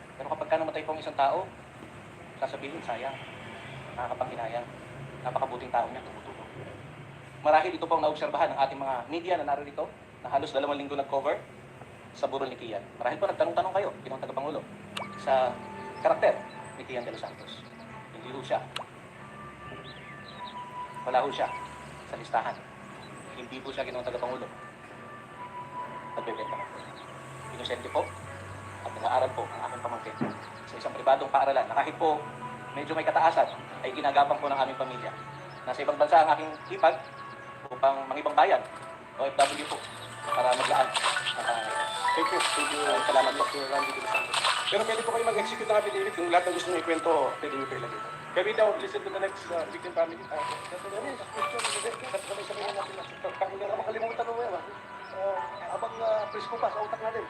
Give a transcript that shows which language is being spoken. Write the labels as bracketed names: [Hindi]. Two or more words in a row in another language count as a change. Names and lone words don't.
[Filipino] Pero kapag ka namatay po ang isang tao, sasabihin, sayang, nakakapanghinayang. Napakabuting tao niya, tumutulong. Marahil ito po ang naobserbahan ng ating mga media na narito, na halos 2 linggo nag-cover sa burol ni Kian. Marahil po nagtanong-tanong kayo, Ginoong Tagapangulo, sa karakter ni Kian de los Santos. Hindi ho siya. Wala ho siya sa listahan. Hindi po siya Ginoong Tagapangulo. Nagbebenta po. Inosente po at nag-aaral po ang aking pamangkin sa isang pribadong paaralan na kahit po medyo may kataasan ay ginagapang po ng aming pamilya. Nasa ibang bansa ang aking hipag upang mangibang bayan, OFW po, para maglaan ang pangangailangan. [English] Thank you. Thank you. [Filipino] Salamat po. Mr. Randy de los Santos. Pero pwede po kayo mag-execute ng affidavit kung lahat ng gusto niyo ikwento, pwede niyo po ilagay. [English] Can we now listen to the next victim family? [Filipino] Sabay-sabay na natin. Hindi na makalimutan mo yan. Habang presko pa sa utak natin.